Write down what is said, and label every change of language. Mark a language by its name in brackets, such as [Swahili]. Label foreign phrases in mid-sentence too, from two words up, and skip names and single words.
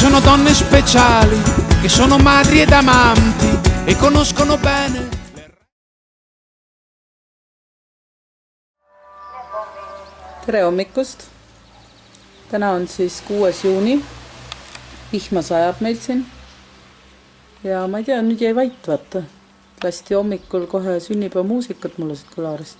[Italian] donne speciali che sono madri ed amanti e conoscono bene. [Estonian] Tere hommikust! Täna on siis 6. juuni. Vihma sajab meil siin. Ja ma ei tea, nüüd jäi vait, vaata. Lasti hommikul kohe sünnipäeva muusikat mulle siit kõlarist.